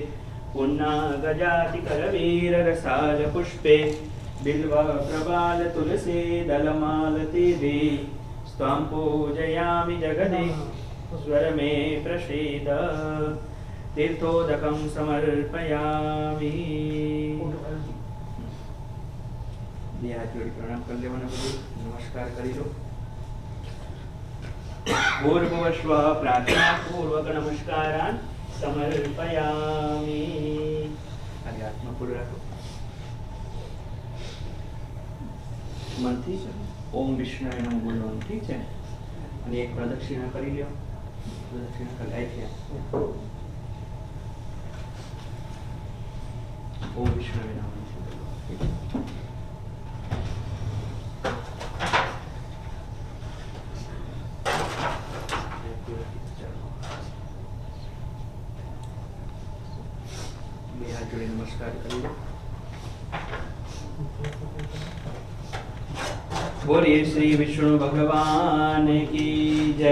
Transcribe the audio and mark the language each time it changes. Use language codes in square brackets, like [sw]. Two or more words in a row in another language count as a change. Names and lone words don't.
[sa] पुन्नागजातिकरवीररसालपुष्पे बिल्वप्रबालतुलसी दलमालतीभि स्वां पूजयामि जगदीश्वर मे प्रसीद। तीर्थोदकं समर्पयामि। [gu] બે હાથ જોડી પ્રણામ કરી લેવાના, બધું નમસ્કાર કરી લો। [sa] पूर्वस्वः प्रार्थना पूर्वक नमस्कारान् समर्पयामि। [hi] आगे आत्मा पूर्ण रखो। [gu] मनથી [sa] ओम विष्णुवे नमः [gu] बोलવાનું, ઠીક છે? અને એક પ્રદક્ષિણા કરી લ્યો। પ્રદક્ષિણા કરાય છે। [sa] ओम विष्णुवे नमः। [hi] नमस्कार करिए। बोलिए श्री विष्णु भगवान की जय।